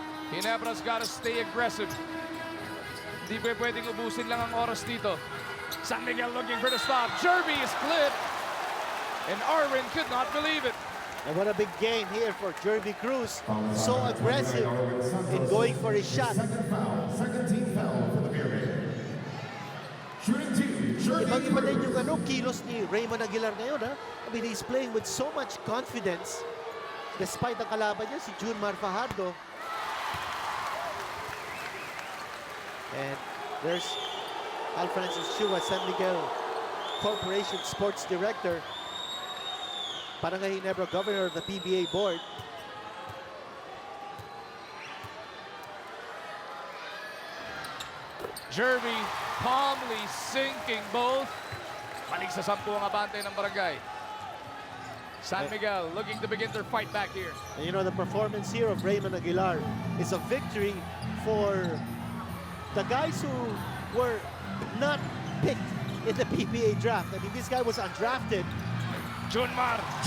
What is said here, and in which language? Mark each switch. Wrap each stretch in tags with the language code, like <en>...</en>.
<en>Ginebra's gotta stay aggressive.</en> <tl>Hindi pwedeng ubusin lang ang oras dito.</tl> <en>San Miguel looking for the stop. Jerby is clipped. And Arwin could not believe it. And what a big game here for Jerby Cruz. So aggressive in going for his shot. Second team foul for the Pyramid. Shooting team, Jerby</en> <tl>Ibang-iba din</tl> <en>Cruz.</en> <tl>yung kilos ni Raymond Aguilar ngayon, ha?</tl> <en>I mean, he's playing with so much confidence despite</en> <tl>ang kalaban niya,</tl> <en>si Junmar Fajardo. And there's Alfrancis Chua, San Miguel Corporation Sports Director. Barangay Ginebra Governor of the PBA Board. Jerby calmly sinking both.</en> <tl>Balik sa 10 ang abante ng barangay.</tl> <en>San Miguel looking to begin their fight back here. And you know, the performance here of Raymond Aguilar is a victory for the guys who were not picked in the PBA draft. I mean, this guy was undrafted. Junmar.</en>